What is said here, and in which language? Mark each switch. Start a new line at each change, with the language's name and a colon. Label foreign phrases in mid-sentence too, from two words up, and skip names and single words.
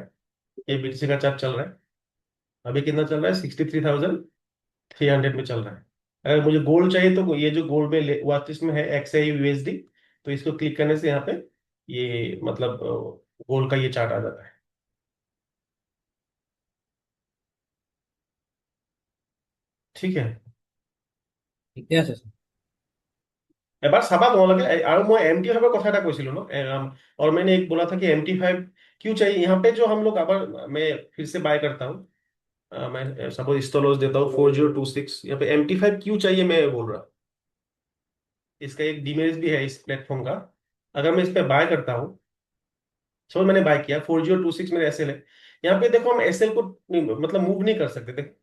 Hindi: ये BTC का चार्ट चल रहा है, अभी कितना चल रहा है, 63,300 में चल रहा है। अगर मुझे गोल्ड चाहिए तो ये जो गोल्ड में
English: watch list
Hindi: में है XAU USD, तो इसको क्लिक करने से यहाँ पे ये मतलब गोल्ड का ये चार्ट आ जाता है। ठीक है,
Assamese: ঠিকে আছে স্যার। এবার চাবা তোমালোকে
Hindi: और मैं MT5
Assamese: কথা এটা কৈছিলো ন
Hindi: और मैंने एक बोला था कि MT5 क्यों चाहिए यहाँ पे, जो हम लोग अगर मैं फिर से बाय करता हूँ, मैं
English: suppose stoploss
Hindi: देता हूँ 4026, यहाँ पे MT5 क्यों चाहिए मैं बोल रहा हूँ। इसका एक डिमेरिट भी है इस प्लेटफॉर्म का। अगर मैं इस पे बाय करता हूँ, सपोज मैंने बाय किया 4026 मेरे एसएल है, यहाँ पे देखो हम एसएल को मतलब मूव नहीं कर सकते थे।